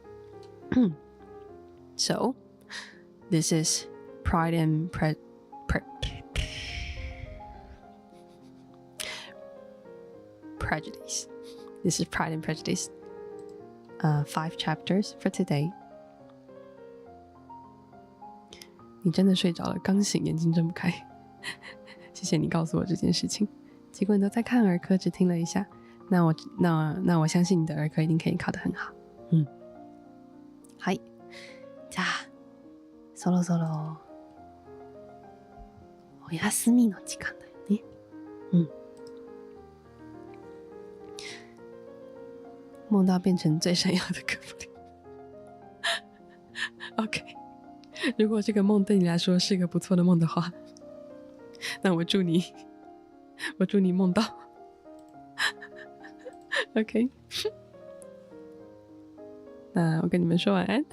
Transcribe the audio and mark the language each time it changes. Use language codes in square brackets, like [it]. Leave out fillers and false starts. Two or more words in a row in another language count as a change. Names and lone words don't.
[en] So, this is Pride and Prejudice. This is Pride and Prejudice. 5 chapters for today. [zh] 你真的睡着了，刚醒，眼睛睁不开。谢谢你告诉我这件事情。结果你都在看儿科，只听了一下。那我相信你的儿科一定可以考得很好。 [ja] はい。じゃあ、そろそろお休みの時間だよね。 [zh] 梦到变成最闪耀的哥布林。OK， 如果这个梦对你来说是一个不错的梦的话，那我祝你梦到。OK， 那我跟你们说晚安。